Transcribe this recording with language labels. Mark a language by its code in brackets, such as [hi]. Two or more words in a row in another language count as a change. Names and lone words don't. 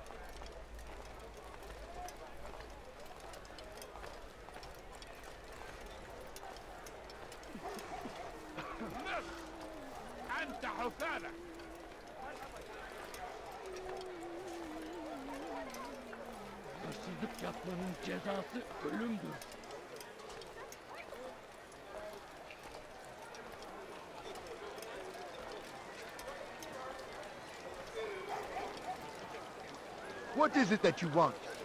[ar] أنت حثالة. [tr] Hırsızlık yapmanın cezası ölümdür. [en] What is it that you want?